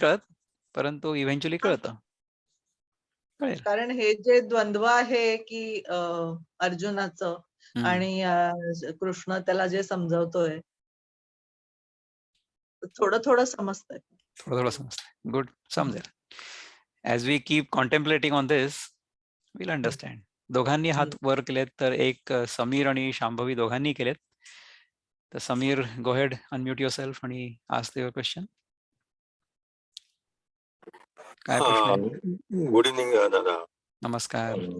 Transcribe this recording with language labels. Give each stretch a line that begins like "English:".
Marathi: कळत, परंतु इव्हेंच्युअली कळतं. कळेल. कारण हे जे द्वंद्व आहे की अर्जुनाचं आणि कृष्ण त्याला जे समजवतोय, थोडं थोडं समजतंय. थोडं थोडं समजतं. गुड, समजेल.
English: As we keep contemplating on this will understand.
Marathi: दोघांनी हात वर केलेत, तर एक समीर आणि शांभवी दोघांनी केलेत.
English: तर Sameer, go ahead, unmute yourself आणि ask your question.
Marathi: काय प्रश्न आहे?
English: Good evening दादा.
Marathi: नमस्कार.